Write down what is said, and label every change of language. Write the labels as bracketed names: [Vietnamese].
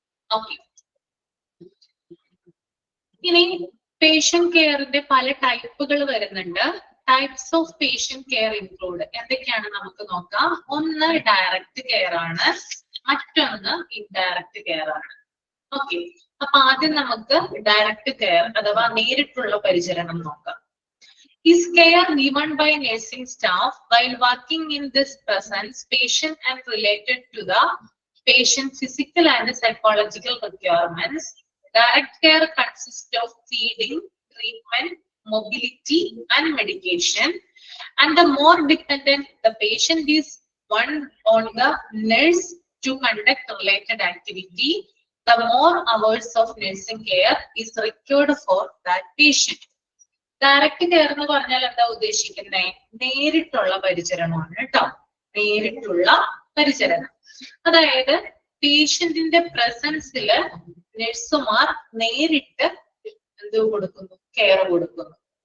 [Malayalam] Okay, ഇനി patient കെയറിന്റെ പല ടൈപ്പുകൾ വരുന്നുണ്ട്. Types of patient care include എന്തൊക്കെയാണ് നമുക്ക് നോക്കാം. ഒന്ന് ഡയറക്റ്റ് കെയർ ആണ്, മറ്റൊന്ന് ഇൻഡയറക്റ്റ് കെയർ ആണ്. ഓക്കെ, അപ്പൊ ആദ്യം നമുക്ക് ഡയറക്റ്റ് കെയർ അഥവാ നേരിട്ടുള്ള പരിചരണം നോക്കാം. [English] Is care given by nursing staff while working in this presence patient and related to the patient physical and psychological requirements. Direct care consists of feeding, treatment, mobility, and medication. And the more dependent the patient is on the nurse to conduct related activity, the more hours of nursing care is required for that patient. [Malayalam] Direct care എന്ന് പറഞ്ഞാൽ എന്താ ഉദ്ദേശിക്കുന്നത്? നേരിട്ടുള്ള പരിചരണമാണ് കേട്ടോ. നേരിട്ടുള്ള പരിചരണം, അതായത് പേഷ്യന്റിന്റെ പ്രസൻസില് നഴ്സുമാർ നേരിട്ട് എന്ത് കൊടുക്കുന്നു? കെയർ കൊടുക്കുന്നു.